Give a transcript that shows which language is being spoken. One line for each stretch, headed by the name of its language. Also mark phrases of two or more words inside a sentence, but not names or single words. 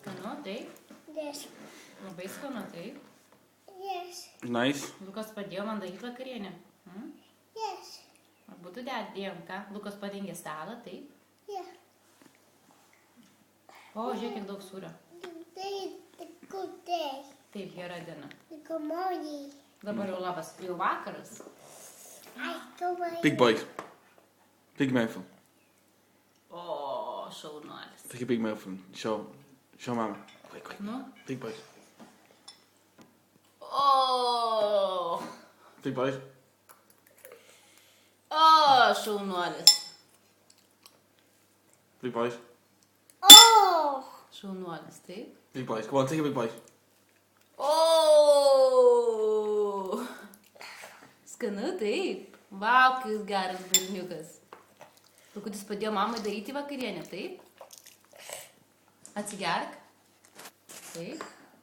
Lithuanian: Skanu, taip?
English: Yes.
Lithuanian: Labai skanu, taip?
English: Yes. Nice.
Lithuanian: Lukas padėjo man daryti vakarienę.
English: Yes.
Lithuanian: Abu tu dėjom, ką? Lukas padengė stalą, taip?
English: Yeah.
Lithuanian: O, žiūrėk, kiek daug sūrio.
English: Today is a good day.
Lithuanian: Taip, gera diena.
English: Good morning.
Lithuanian: Dabar jau labas, jau vakaras.
English: I go away. Big bite. Big mouthful.
Lithuanian: O, šaunuolis.
English: Take a big mouthful. Show mama. Quick.
Lithuanian: Nu?
English: Big bite.
Lithuanian: O,
English: Big bite.
Lithuanian: šaunuolis.
English: Big bite. Oh.
Lithuanian: Šaunuolis, taip?
English: Big bite. Come on, take a big bite.
Lithuanian: O, skanu, taip? Vau, koks geras berniukas. Lukutis padėjo mamai daryti vakarienę, taip? Atsigerk. Taip.